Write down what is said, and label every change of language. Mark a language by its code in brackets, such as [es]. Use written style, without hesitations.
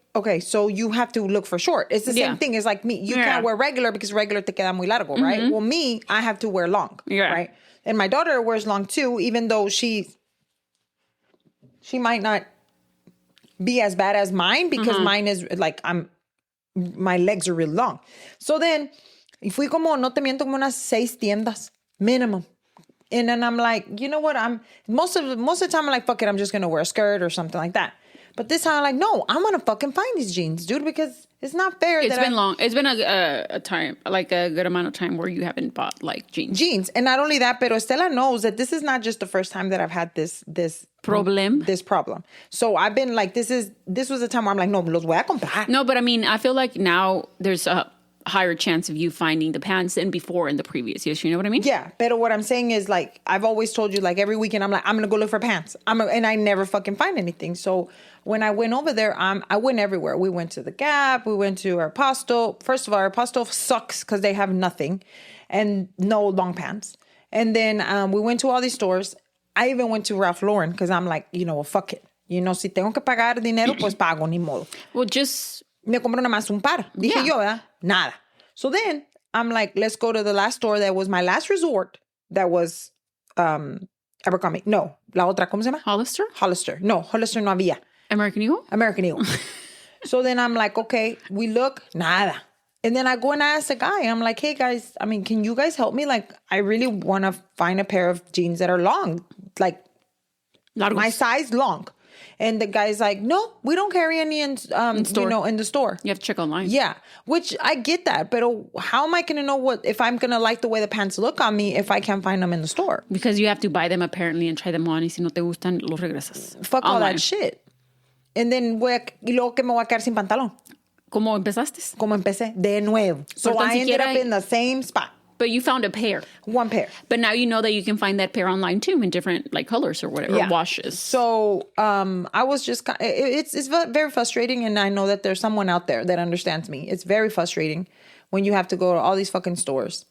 [en] Okay, so you have to look for short. It's the same thing as like me. You can't wear regular because regular [es] te queda muy largo, [en] right? Well, me, I have to wear long, right? And my daughter wears long too, even though she might not be as bad as mine because mine is like my legs are really long. [es] So then, fui como, no te miento, como unas 6 tiendas minimum. [en] And then I'm like, you know what? Most of the time I'm like, fuck it, I'm just gonna wear a skirt or something like that. But this time I'm like, no, I'm gonna fucking find these jeans, dude, because it's not fair. It's been long. It's been a time, like a good amount of time where you haven't bought like jeans. And not only that, pero Estella knows that this is not just the first time that I've had this problem. This problem. So I've been like, this was a time where I'm like, no, [es] los voy a comprar. [en] No, but I mean, I feel like now there's a higher chance of you finding the pants than before in the previous years. You know what I mean? Yeah. But what I'm saying is like, I've always told you, like every weekend, I'm like, I'm going to go look for pants. And I never fucking find anything. So when I went over there, I went everywhere. We went to the Gap. We went to Aeropostale. First of all, Aeropostale sucks because they have nothing and no long pants. And then we went to all these stores. I even went to Ralph Lauren because I'm like, you know, well, fuck it. You know, [es] si tengo que pagar dinero, pues pago, ni modo. [en] Well, just... [es] Me compro nada más un par. Dije yo, ¿verdad? Nada. [en] So then I'm like, let's go to the last store that was my last resort. That was Abercrombie. [es] No, la otra, ¿cómo se llama? [en] Hollister. [es] No, Hollister no había. [en] American Eagle. So then I'm like, okay, we look, nada. And then I go and I ask the guy, I'm like, hey guys, I mean, can you guys help me? Like, I really want to find a pair of jeans that are long, like [es] Largos. [en] My size long. And the guy's like, no, we don't carry any in store. You know, in the store. You have to check online. Yeah, which I get that. But how am I going to know if I'm going to like the way the pants look on me if I can't find them in the store? Because you have to buy them apparently and try them on. [es] Y si no te gustan, los regresas. [en] Fuck online. All that shit. And then [es] y luego que me voy a quedar sin pantalón. ¿Cómo empezaste? Como empecé, de nuevo. [en] So I ended up in the same spot. But you found a pair. One pair. But now you know that you can find that pair online too in different like colors or whatever, or washes. So I was just, it's very frustrating. And I know that there's someone out there that understands me. It's very frustrating when you have to go to all these fucking stores.